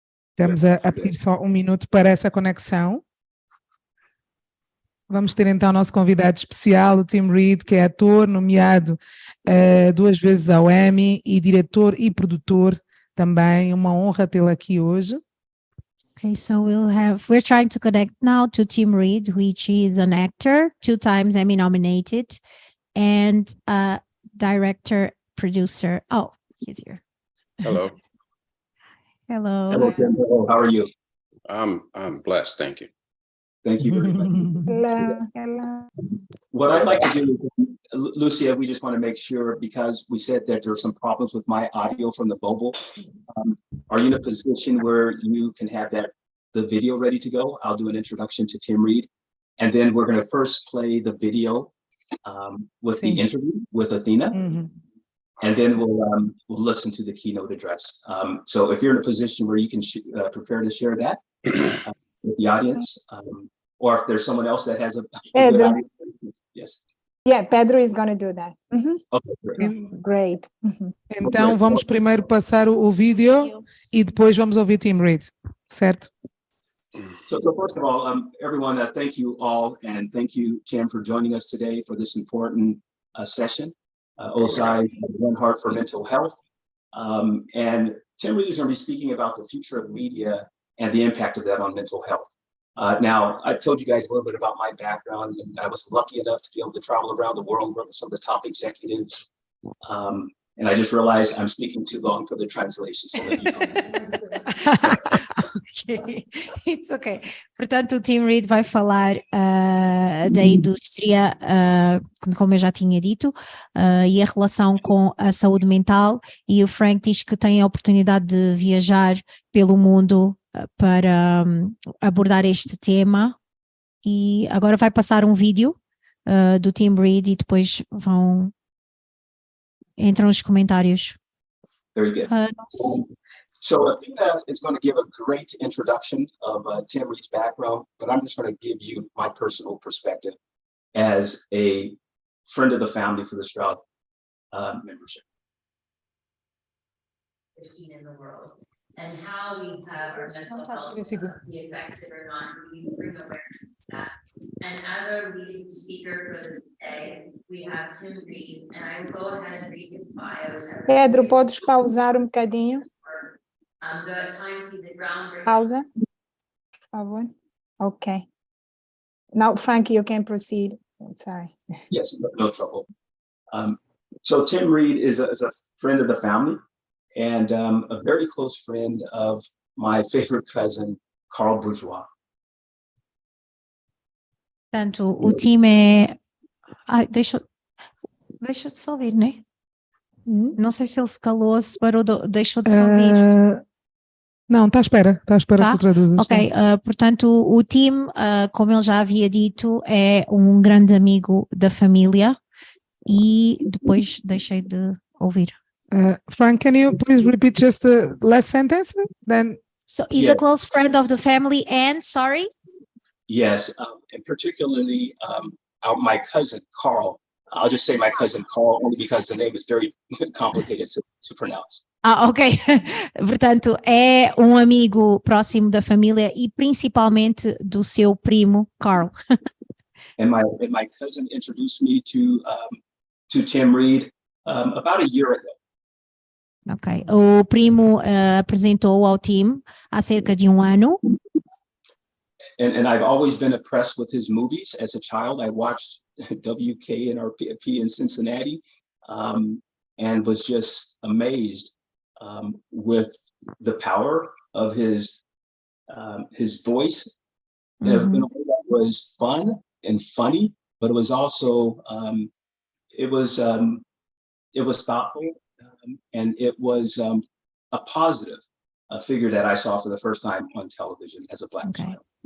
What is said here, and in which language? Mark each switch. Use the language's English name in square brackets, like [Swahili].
[Portuguese] Estamos a pedir só um minuto para essa conexão. Vamos ter então o nosso convidado especial, o Tim Reed, que é ator, nomeado 2 vezes ao Emmy e diretor e produtor também. Uma honra tê-lo aqui hoje. [English] Okay, so we're trying to connect now to Tim Reed, which is an actor, 2 times Emmy nominated, and a director, producer. Oh, he's here. Hello. Hello. Hello, Tim. Hello, how are you? I'm blessed, thank you. Thank you very much. Hello. What I'd like to do, Lucia, we just want to make sure, because we said that there are some problems with my audio from the mobile. Are you in a position where you can have the video ready to go? I'll do an introduction to Tim Reed, and then we're going to first play the video with the interview with Athena, and then we'll listen to the keynote address. So if you're in a position where you can prepare to share that with the audience, or if there's someone else that has a good idea. Yes. Yeah, Pedro is going to do that. Okay, great. Great. [Portuguese] Então vamos primeiro passar o vídeo e depois vamos ouvir Tim Reed, certo? [English] So first of all, everyone, thank you all, and thank you, Tim, for joining us today for this important session. OSI, One Heart for Mental Health. And Tim Reed is going to be speaking about the future of media and the impact of that on mental health. Now, I told you guys a little bit about my background, and I was lucky enough to be able to travel around the world, work with some of the top executives. And I just realized I'm speaking too long for the translation. So Okay, it's okay. [Portuguese] Portanto, o Tim Reed vai falar da indústria, como eu já tinha dito, e a relação com a saúde mental, e o Frank diz que tem a oportunidade de viajar pelo mundo para abordar este tema, e agora vai passar um vídeo do Tim Reed e depois entram os comentários. [English] Very good. So Athena is going to give a great introduction of Tim Reed's background, but I'm just going to give you my personal perspective as a friend of the family for the Stroud membership. We're seen in the world, and how we have our mental health be affected or not, we bring awareness to that. And as our leading speaker for this day, we have Tim Reed, and I will go ahead and read his bio. [Portuguese] Pedro, podes pausar um bocadinho? [English] Though at times he's a groundbreaker. [Portuguese] Pausa, por favor. Okay. [English] Now, Frankie, you can proceed. Sorry. Yes, no trouble. So Tim Reed is a friend of the family, and a very close friend of my favorite cousin, Carl Bourgeois. [Portuguese] Portanto, o time é... Ai, deixa de se ouvir, não é? Não sei se ele se calou, se parou, deixou de se ouvir. Não, está à espera que tu traduzas. Ok, portanto, o Tim, como ele já havia dito, é um grande amigo da família, e depois deixei de ouvir. [English] Frank, can you please repeat just the last sentence? Then. So he's a close friend of the family, and sorry? Yes, and particularly my cousin, Carl. I'll just say my cousin Carl, only because the name is very complicated to pronounce. Ok. [Portuguese] Portanto, é um amigo próximo da família e principalmente do seu primo, Carl. [English] And my cousin introduced me to Tim Reed about a year ago. Ok. [Portuguese] O primo apresentou ao Tim há cerca de um ano. [English] And I've always been impressed with his movies. As a child, I watched WK and RP in Cincinnati. and was just amazed with the power of his voice in a way that was fun and funny, but it was also it was thoughtful, and it was a positive figure that I saw for the first time on television as a Black child.